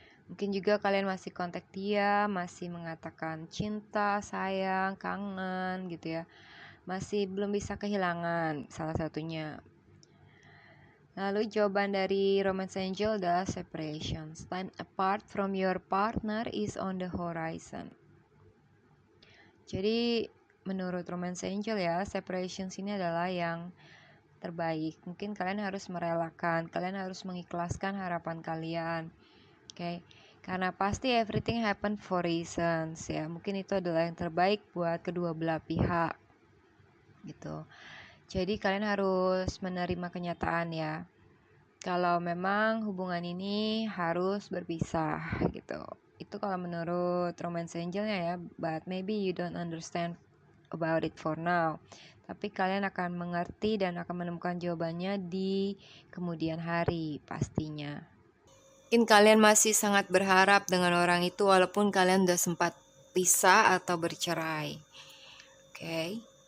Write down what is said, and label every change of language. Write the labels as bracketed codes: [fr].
[id] Mungkin juga kalian masih kontak dia, masih mengatakan cinta, sayang, kangen gitu ya. Masih belum bisa kehilangan salah satunya. Lalu jawaban dari Romance Angel adalah separation. [en] Stand apart from your partner is on the horizon. [id] Jadi menurut Romance Angel ya, separation sini adalah yang terbaik. Mungkin kalian harus merelakan, kalian harus mengikhlaskan harapan kalian. Oke. Karena pasti [en] everything happen for reasons [id] ya. Mungkin itu adalah yang terbaik buat kedua belah pihak. Gitu. Jadi kalian harus menerima kenyataan ya. Kalau memang hubungan ini harus berpisah gitu. Itu kalau menurut Romance Angelnya ya, [en] but maybe you don't understand about it for now. [id] Tapi kalian akan mengerti dan akan menemukan jawabannya di kemudian hari pastinya. Mungkin kalian masih sangat berharap dengan orang itu walaupun kalian udah sempat pisah atau bercerai. Oke.